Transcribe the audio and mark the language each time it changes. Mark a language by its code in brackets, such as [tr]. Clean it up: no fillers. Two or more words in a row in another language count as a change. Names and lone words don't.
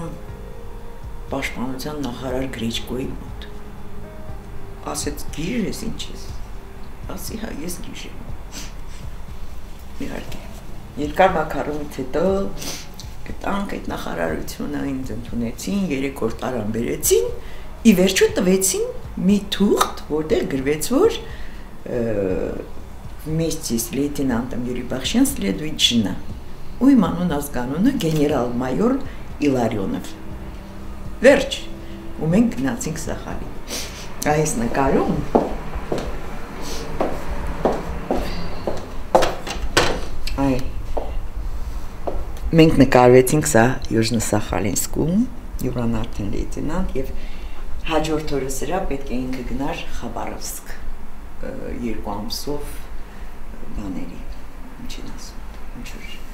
[hy] Պաշտպանության նախարար Գրիչկոյի մոտ։ Ասեց գիժ ես ինչ ես։ Ասի հա ես գիժ եմ։ Իհարկե։ Երկար մակարոնից հետո գտանք այդ նախարարությունը ինձ ընդունեցին, 3 օր տարան բերեցին, ի վերջո տվեցին մի թուղթ, որտեղ գրվեց, որ [ru] вместе с лейтенантом Юрий Бахшян следует жена. [hy] У իմ ազգանունը գեներալ-մայոր Իլարյոնով։ Վերջ, ու մենք գնացինք Սախալին։ Այս նկարում մենք նկարվեցինք սա Южно-Сахалинскում, Յուրան արդեն լեյտենանտ եւ հաջորդ օրը սրա պետք է ինքը գնար Խաբարովսկ 2 ամսով բաների, ինչին ասում, ինչ որ